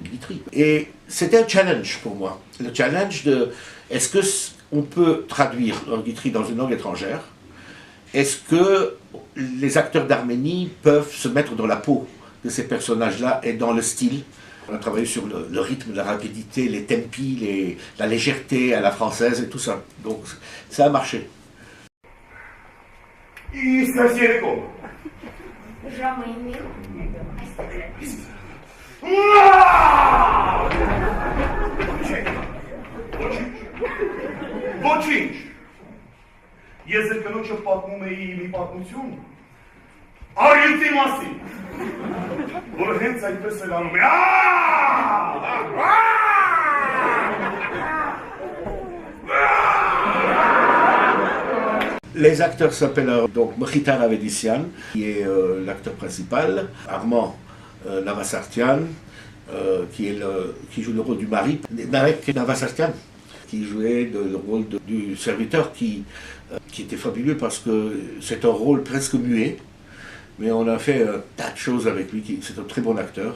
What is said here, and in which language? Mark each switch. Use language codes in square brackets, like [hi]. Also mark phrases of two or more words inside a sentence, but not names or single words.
[fr] Et c'était un challenge pour moi. Le challenge de, est-ce que on peut traduire Lord Guitry dans une langue étrangère, est-ce que les acteurs d'Arménie peuvent se mettre dans la peau de ces personnages-là et dans le style? On a travaillé sur le rythme, la rapidité, les tempi, la légèreté à la française et tout ça. Donc ça a marché. [hy] Ժամը Ոչինչ։ Ես ձեր կնոջը պատմում էի մի պատմություն առյուծի մասին, որը հենց այդպես էլ անում է։ [fr] Les acteurs s'appellent donc Mkhitar Avedisian, qui est l'acteur principal, Armand Navasartian, qui joue le rôle du mari, Narek Navasartian, qui jouait le rôle du serviteur, qui était fabuleux parce que c'est un rôle presque muet, mais on a fait un tas de choses avec lui, c'est un très bon acteur.